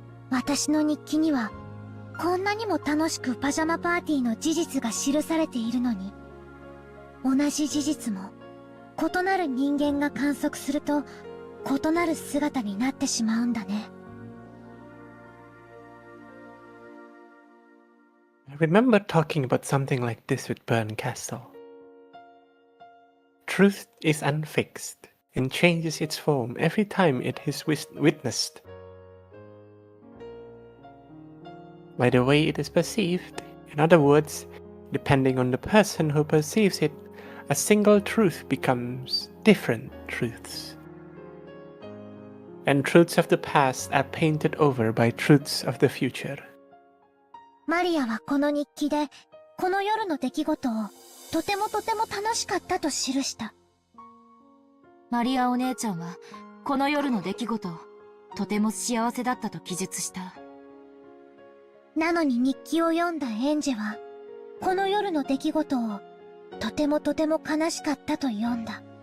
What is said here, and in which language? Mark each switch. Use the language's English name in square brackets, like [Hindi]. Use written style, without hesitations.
[Japanese] 私の日記には、こんなにも楽しくパジャマパーティーの事実が記されているのに、同じ事実も、異なる人間が観測すると、異なる姿になってしまうんだね。 [English] I remember talking about something like this with Bern Castle. Truth is unfixed and changes its form every time it is witnessed. By the way it is perceived, in other words, depending on the person who perceives it, a single truth becomes different truths. And truths of the past are painted over by truths of the future. [Japanese] マリアはこの日記で、この夜の出来事を、とても楽しかったと記した。マリアお姉ちゃんは、この夜の出来事を、とても幸せだったと記述した。なのに日記を読んだエンジェは、この夜の出来事を、とても悲しかったと読んだ。